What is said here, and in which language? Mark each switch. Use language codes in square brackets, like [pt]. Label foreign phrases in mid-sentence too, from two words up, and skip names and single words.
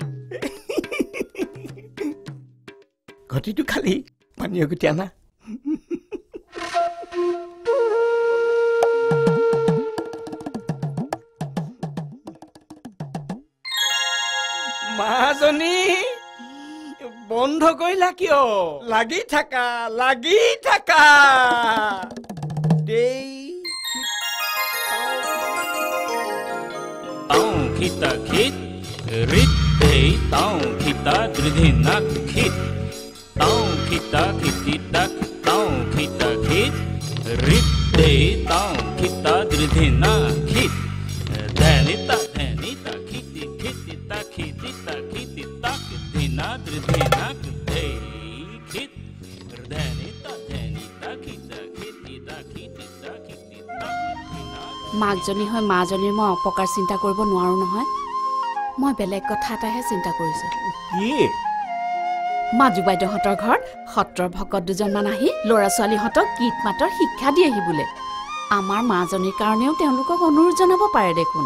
[as] ঘটিটো খালি পানীয় গুটি আনা মাজনী বন্ধ কৰিলা কিয় লাগি থাকা দেই tao kita kit rit hey tao kita dridhinak kit tao kita kiti tak tao kita kit rit hey tao kita dridhinak kit dhanita kiti tak dina dridhinak hey kit dhanita kita kiti tak মাকজনী হয় মাজনীৰ মই অপকাৰ চিন্তা কৰিব নোৱাৰো নহয় মই বেলেগ কথা এটাহে চিন্তা কৰিছো কি মাজু বাইদেউহঁতৰ ঘৰত সত্ৰৰ ভকত দুজনমান আহি ল'ৰা ছোৱালীহঁতক গীত মাতৰ শিক্ষা দিয়েহি বোলে আমাৰ মাজনীৰ কাৰণেও তেওঁলোকক অনুৰোধ জনাব পাৰে দেখোন